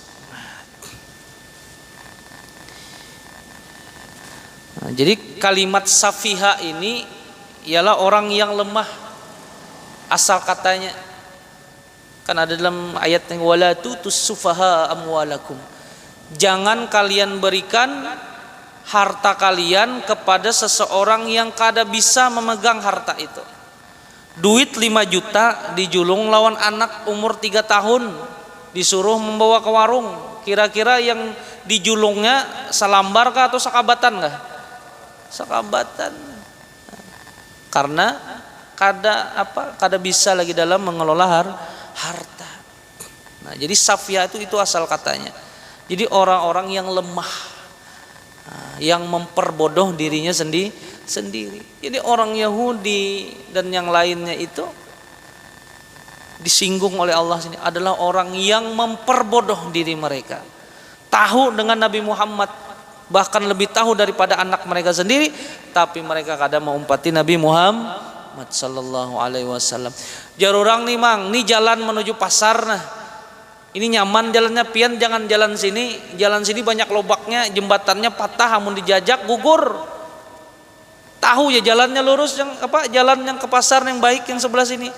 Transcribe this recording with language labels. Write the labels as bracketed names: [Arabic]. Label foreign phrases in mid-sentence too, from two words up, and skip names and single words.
[Indonesian] Nah, jadi kalimat safiha ini ialah orang yang lemah, asal katanya. Kan ada dalam ayat yang [Arabic] wala tutus sufaha amwalakum. [Indonesian] Jangan kalian berikan harta kalian kepada seseorang yang kada bisa memegang harta itu. [Banjar] Duit 5 juta dijulung lawan anak umur 3 tahun, disuruh membawa ke warung. Kira-kira yang dijulungnya salambar kah atau sakabatan kah? Sakabatan. Karena kada bisa lagi dalam mengelola harta. [Indonesian] Nah, jadi safia itu asal katanya. Jadi orang-orang yang lemah, yang memperbodoh dirinya sendiri. Jadi orang Yahudi dan yang lainnya itu disinggung oleh Allah sini adalah orang yang memperbodoh diri mereka. Tahu dengan Nabi Muhammad, bahkan lebih tahu daripada anak mereka sendiri, tapi mereka kadang mengumpati Nabi Muhammad [Arabic] sallallahu alaihi wasallam. [Banjar] Jarurang nih mang, nih jalan menuju pasar nah. Ini nyaman jalannya, pian jangan jalan sini. Jalan sini banyak lobaknya, jembatannya patah, hamun dijajak gugur. [Indonesian] Tahu ya jalannya lurus, jalan yang ke pasar yang baik yang sebelah sini.